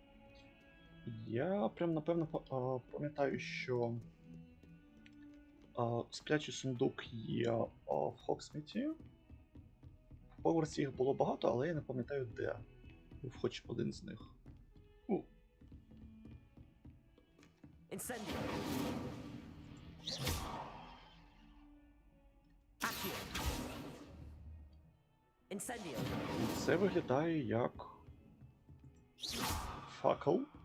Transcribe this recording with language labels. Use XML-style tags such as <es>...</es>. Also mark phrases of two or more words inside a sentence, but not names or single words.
<uk>Я прям напевно пам'ятаю, що сплячий сундук є в Хоксміті. В Хогвартсі їх було багато, але я не пам'ятаю де. Був хоч один з них. Incendio. Accio. Incendio. Це виглядає як факел.</uk>